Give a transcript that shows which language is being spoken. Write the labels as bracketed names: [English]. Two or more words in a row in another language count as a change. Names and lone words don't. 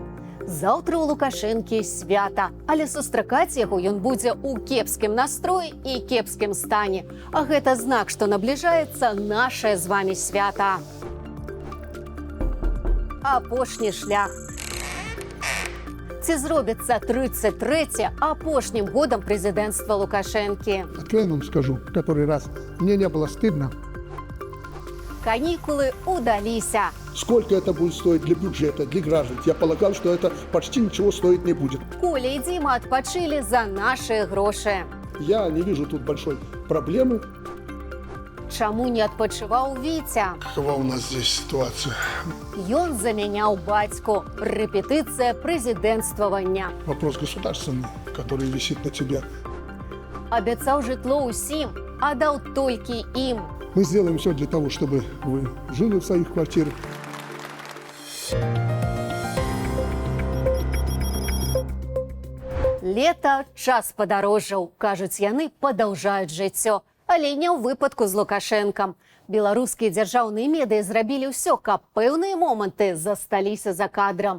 [Belarusian] Заўтра у Лукашэнкі свята, але сустракаць яго ён будзе ў кепскім настроі і кепскім стане. А гэта знак, што набліжаецца нашае з вами свята. Апошні шлях. Ці зробіцца 33-е апошнім годам прэзідэнцтва Лукашэнкі? [Russian] Откровенно вам скажу, который раз мне не было стыдно. [Belarusian] Каникулы удаліся. [Russian] Сколько это будет стоить для бюджета, для граждан? Я полагал, что это почти ничего стоить не будет. Коля и Дима отпочили за наши гроши. Я не вижу тут большой проблемы. [Belarusian] Чаму не адпачываў Витя? [Russian] Какова у нас здесь ситуация? [Belarusian] Ён заменяў бацьку. Рэпетыцыя прэзідэнцтвавання. [Russian] Вопрос государственный, который висит на тебе. [Belarusian] Абяцаў жытло ўсім, а даў толькі ім. [Russian] Мы сделаем все для того, чтобы вы жили в своих квартирах. [Belarusian] Лета – час падарожжаў. Кажуць, яны падаўжаюць жыццё. Але не ў выпадку з Лукашэнкам. Беларускія дзяржаўныя медыа зрабілі ўсё, каб пэўныя моманты засталіся за кадрам.